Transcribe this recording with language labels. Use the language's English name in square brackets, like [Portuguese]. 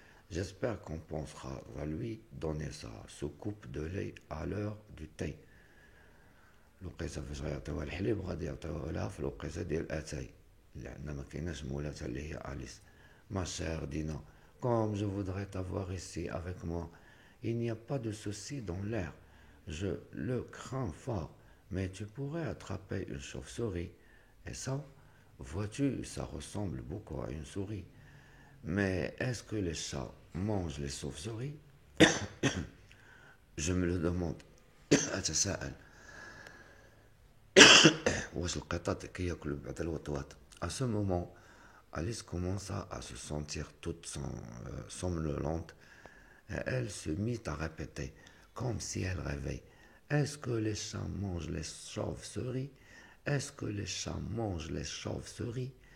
[French] J'espère qu'on pensera à lui donner sa soucoupe de lait à l'heure du thé. [Arabic] الوقيته فاش غيعطيوها الحليب غادي يعطيوها لها في الوقيته ديال الاتاي لان ما كايناش مولاتها اللي هي اليس. [French] ما chère Dina, comme je voudrais t'avoir ici avec moi, il n'y a pas de souci dans l'air, je le crains fort, mais tu pourrais attraper une chauve-souris. Et ça, vois-tu, ça ressemble beaucoup à une souris. Mais est-ce que les chats mangent les chauves-souris? Je me le demande. [Arabic] أتساءل واش القطط كياكلوا بعد الوطواط. [French] À ce moment, Alice commença à se sentir toute somnolente et elle se mit à répéter, comme si elle rêvait. Est-ce que les chats mangent les chauves-souris? Est-ce que les chats mangent les chauves-souris?